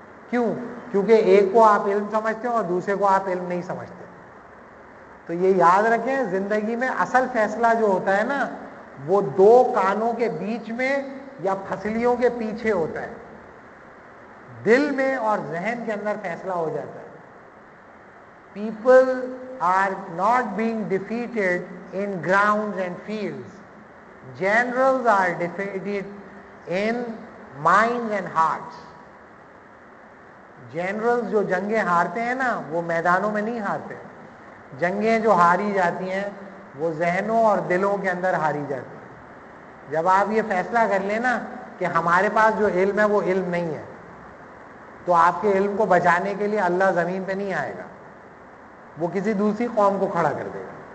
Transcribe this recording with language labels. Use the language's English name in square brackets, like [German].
[Urdu] کیوں؟ کیونکہ ایک کو آپ علم سمجھتے ہیں اور دوسرے کو آپ علم نہیں سمجھتے. تو یہ یاد رکھیں, زندگی میں اصل فیصلہ جو ہوتا ہے نا, وہ 2 کانوں کے بیچ میں یا پھسلیوں کے پیچھے ہوتا ہے. دل میں اور ذہن کے اندر فیصلہ ہو جاتا ہے. [English] People are not being defeated in grounds and fields. Generals are defeated in minds and hearts. [Urdu] Generals جو جنگیں ہارتے ہیں نا, وہ میدانوں میں نہیں ہارتے. جنگیں جو ہاری جاتی ہیں وہ ذہنوں اور دلوں کے اندر ہاری جاتی ہیں. جب آپ یہ فیصلہ کر لیں نا کہ ہمارے پاس جو علم ہے وہ علم نہیں ہے, تو آپ کے علم کو بچانے کے لیے اللہ زمین پہ نہیں آئے گا, وہ کسی دوسری قوم کو کھڑا کر دے گا.